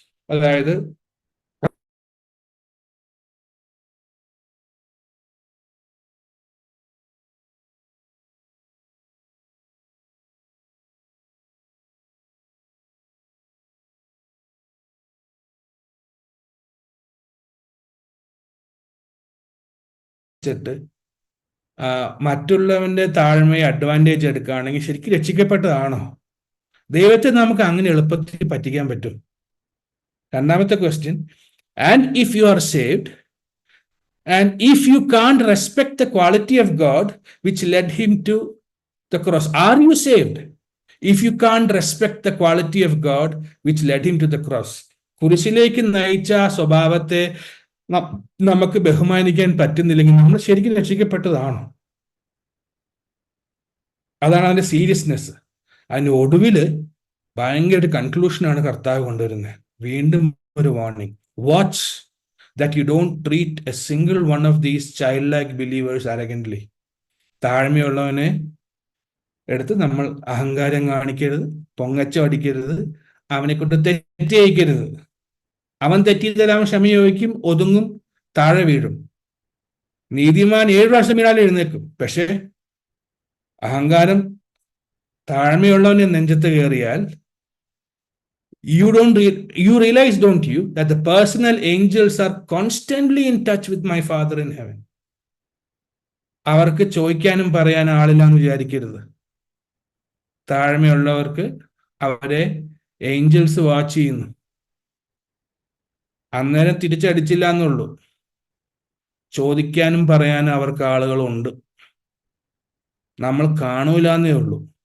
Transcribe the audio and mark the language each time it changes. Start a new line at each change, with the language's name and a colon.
Malayalam: അതായത് മറ്റുള്ളവന്റെ താഴ്മയെ അഡ്വാൻറ്റേജ് എടുക്കുകയാണെങ്കിൽ ശരിക്കും രക്ഷിക്കപ്പെട്ടതാണോ? ദൈവത്തെ നമുക്ക് അങ്ങനെ എളുപ്പത്തിൽ പറ്റിക്കാൻ പറ്റും? രണ്ടാമത്തെ question,
English: And if you are saved and if you can't respect the quality of God which led him to the cross, are you saved? If you can't respect the quality of God which led him to the cross,
Malayalam: കുരിശിലേക്ക് നയിച്ച ആ സ്വഭാവത്തെ നമുക്ക് ബഹുമാനിക്കാൻ പറ്റുന്നില്ലെങ്കിൽ നമ്മൾ ശരിക്കും രക്ഷിക്കപ്പെട്ടതാണോ? അതാണ് അതിന്റെ സീരിയസ്നെസ്. അതിന്റെ ഒടുവില് ഭയങ്കര ഒരു കൺക്ലൂഷനാണ് കർത്താവ് കൊണ്ടുവരുന്നത്. വീണ്ടും ഒരു warning,
English: Watch that you don't treat a single one of these childlike believers arrogantly.
Malayalam: താഴ്മയുള്ളവനെ എടുത്ത് നമ്മൾ അഹങ്കാരം കാണിക്കരുത്, പൊങ്ങച്ചം അടിക്കരുത്, അവനെ കൊണ്ട് തെറ്റ് ചെയ്യിക്കരുത്. അവൻ തെറ്റിയാൽ അവൻ ക്ഷമ ചോദിക്കും, ഒതുങ്ങും, താഴെ വീഴും. നീതിമാൻ 7 പ്രാവശ്യം വീണാൽ എഴുന്നേൽക്കും. പക്ഷെ അഹങ്കാരം താഴ്മയുള്ളവനെ നെഞ്ചത്ത് കയറിയാൽ
English: you realize, don't you, that the personal angels are constantly in touch with my Father in heaven.
Malayalam: അവർക്ക് ചോദിക്കാനും പറയാനും ആളില്ലാന്ന് വിചാരിക്കരുത്. താഴ്മയുള്ളവർക്ക് അവരെ ഏഞ്ചൽസ് വാച്ച് ചെയ്യുന്നു. അന്നേരം തിരിച്ചടിച്ചില്ല എന്നുള്ളൂ, ചോദിക്കാനും പറയാനും അവർക്ക് ആളുകളുണ്ട്, നമ്മൾ കാണൂല എന്നേ ഉള്ളൂ.